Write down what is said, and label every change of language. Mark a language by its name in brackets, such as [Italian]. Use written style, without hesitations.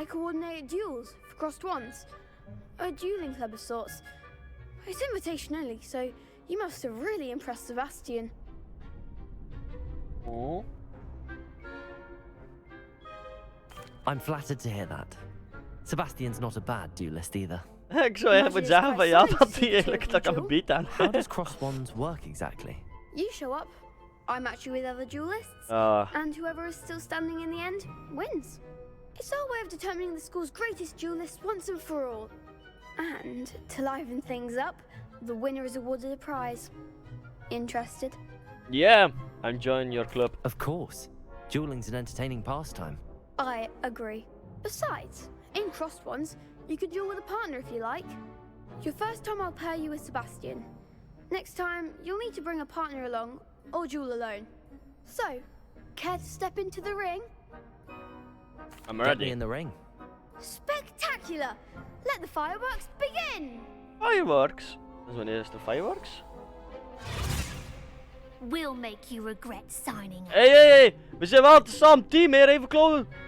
[English] I coordinate duels for crossed wands. A dueling club of sorts. It's invitation only, so you must have really impressed Sebastian. Oh. I'm flattered to hear that. Sebastian's not a bad duelist either. [Dutch] Ik zou even zeggen van ja, dat hij eigenlijk dat kan gebieden. [English] How does cross wands work exactly? You show up, I match you with other duelists, and whoever is still standing in the end wins. It's our way of determining the school's greatest duelist once and for all. And to liven things up, the winner is awarded a prize. Interested? Yeah, I'm joining your club. Of course. Dueling's an entertaining pastime. I agree. Besides, in crossed ones, you could duel with a partner if you like. Your first time I'll pair you with Sebastian. Next time, you'll need to bring a partner along, or duel alone. So, care to step into the ring? I'm Get me ready. in the ring. Spectacular! Let the fireworks begin! [Dutch] Fireworks. Dus wanneer is de fireworks? [English] We'll make you regret signing up. [Dutch] Hey, we zijn wel samen team hier, even kloppen.